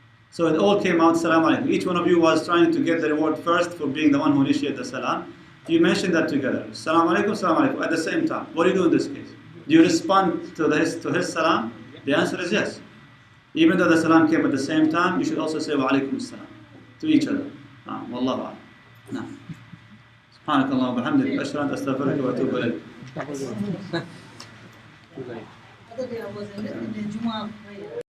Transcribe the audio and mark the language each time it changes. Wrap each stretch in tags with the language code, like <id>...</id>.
<en>So it all came out salam alaikum. Each one of you was trying to get the reward first for being the one who initiated the salam. You mentioned that together. Salam alaikum, at the same time. What do you do in this case? Do you respond to his salam? The answer is yes. Even though the salam came at the same time, you should also say wa alaikum salam to each other. Wallahu a'lam. No.</en> <ar>سبحانك اللهم وبحمدك أشهد أن لا إله إلا أنت أستغفرك وأتوب إليك.</ar> <en>Other day I was in the Jumu'ah prayer.</en>